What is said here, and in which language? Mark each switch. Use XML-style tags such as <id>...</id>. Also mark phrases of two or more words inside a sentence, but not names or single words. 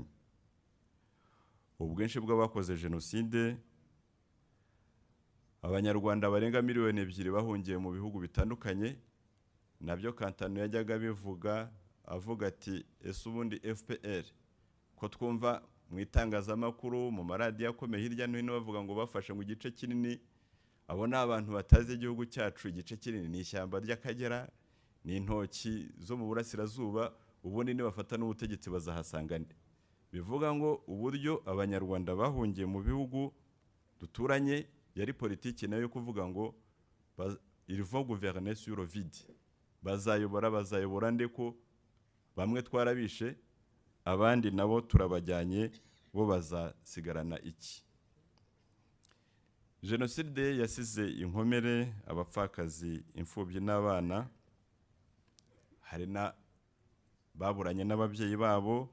<rw>Ubwinshi bw'abakoze jenoside, abanyarwanda barenga 2 miliyoni bahungiye mu bihugu bitandukanye, nabyo Kantano yajyaga bivuga, avuga ati ese ubundi FPR ko twumva mu itangazamakuru mu maradiyo akomeye hirya no hino bavuga ngo bafashe mu gice kinini, abo ni abantu batazi igihugu cyacu. Igice kinini ni ishyamba ry'Akagera, ni intoki zo mu burasirazuba, ubundi ni bafata n'ubutegetsi bazahasanga nde? Bivuga ngo uburyo abanyarwanda bahungiye mu bihugu duturanye yari politiki nayo yo kuvuga ngo</rw> <fr>ils vont gouverner sur le vide.</fr> <rw>Bazayobora ndeko bamwe twarabishe, abandi nabo turabajyanye, bo bazasigarana iki? Jenoside yasize inkomere, abapfakazi, imfubyi n'abana, hari na baburanye n'ababyeyi babo.</rw>